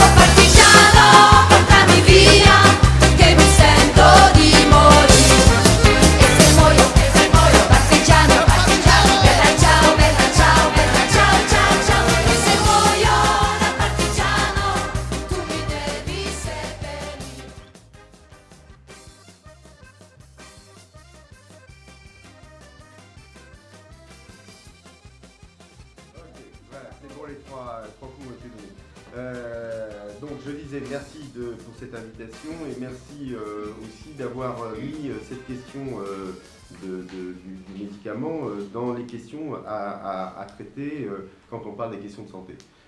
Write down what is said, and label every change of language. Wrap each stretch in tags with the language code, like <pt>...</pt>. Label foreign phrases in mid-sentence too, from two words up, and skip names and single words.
<it>Partigiano, portami via, che mi sento di morire. E se muoio, partigiano, bella ciao, ciao, ciao, ciao. E se muoio da partigiano, tu mi devi seppellire.</it> <fr>Ok, voilà, c'est bon, les trois coups ont été donnés. Donc je disais merci pour cette invitation et merci aussi d'avoir mis cette question du médicament dans les questions à traiter quand on parle des questions de santé.</fr>